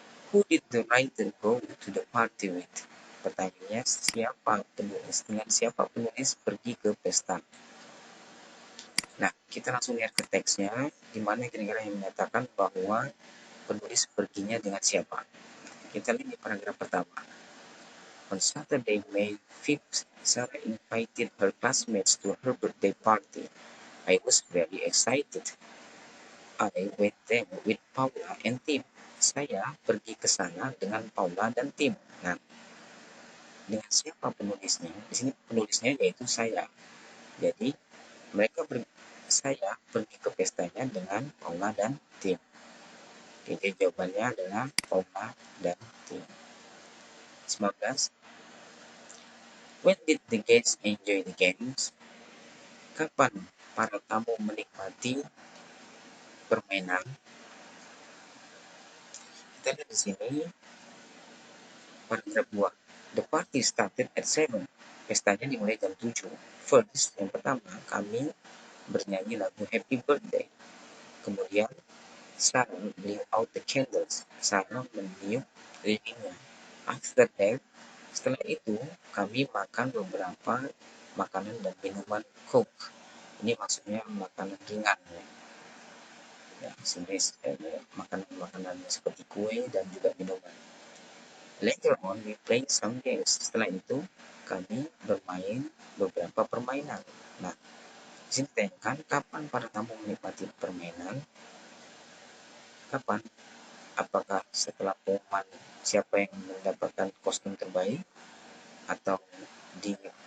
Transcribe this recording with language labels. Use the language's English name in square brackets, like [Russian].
[English] Who did the writer go to the party with? [Indonesian] Pertanyaannya, dengan siapa penulis pergi ke pesta? Nah, kita langsung lihat ke teksnya, di mana kira-kira yang menyatakan bahwa penulis perginya dengan siapa. Kita lihat di paragraf pertama. [English] On Saturday, May 5th, Sarah invited her classmates to her birthday party. I was very excited. I went there with Paula and Tim. [Indonesian] Saya pergi ke sana dengan Paula dan Tim. Nah, dengan siapa penulisnya? Di sini penulisnya yaitu saya. Jadi, saya pergi ke pestanya dengan Paula dan Tim. Jadi jawabannya adalah Paula dan Tim. 19. [English] When did the guests enjoy the games? [Indonesian] Kapan para tamu menikmati permainan? Kita lihat di sini paragraf 2. [English] The party started at 7. [Indonesian] Pestanya dimulai jam 7. [English] First, [Indonesian] yang pertama, kami bernyanyi lagu Happy Birthday. Kemudian, [English] Sarah blew out the candles. [Indonesian] Sarah meniup lilinnya. [English] After that, [Indonesian] setelah itu, kami makan beberapa makanan dan minuman Coke. Ini maksudnya makanan ringan ya. Sejenis makanan-makanan seperti kue dan juga minuman. [English] Later on, we play some games. [Indonesian] Setelah itu, kami bermain beberapa permainan. Nah, disini ditanyakan kapan para tamu menikmati permainan? Kapan? Apakah setelah pengumuman siapa yang mendapatkan kostum terbaik? Atau di